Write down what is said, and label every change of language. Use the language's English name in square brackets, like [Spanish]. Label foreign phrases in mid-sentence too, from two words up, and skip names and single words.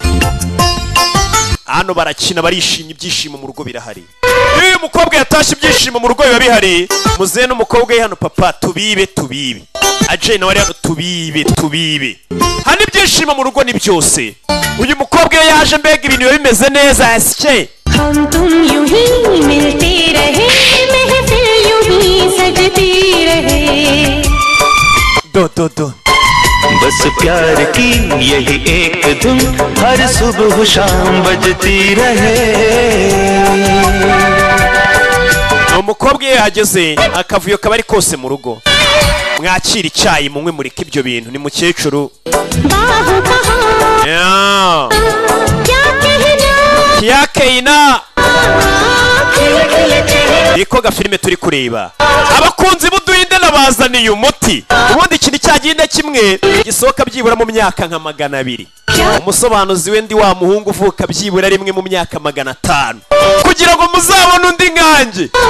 [Kinyarwanda] hano barakina barishimye ibyishimo mu rugo birahari iyo uyu mukobwa yatashye ibyishimo mu rugo biba bihari muzehe n'umukobwa we hano papa tubibe Ajay nawe ari hano tubibe hano ibyishimo mu rugo ni byose uyu mukobwa iyo yaje mbega ibintu biba bimeze neza yasike do [Hindi] बस प्यार की यही एक धुन हर सुबह शाम बजती रहे [Kinyarwanda] umukobwa iyo yageze akavuyo kaba ari kose mu rugo mwakira icyayi munywe mureke ibyo bintu ni mukecuru yakehina niko gafilime turi kureba abakunzi b'uduhinde nabazaniye umuti ubundi ikintu cyagenda kimwe gisohoka byibura mu myaka nka 200 umusobanuzi we ndi wa muhungu uvuka byibura rimwe mu myaka 500 kugira ngo muzabone undi nkanjye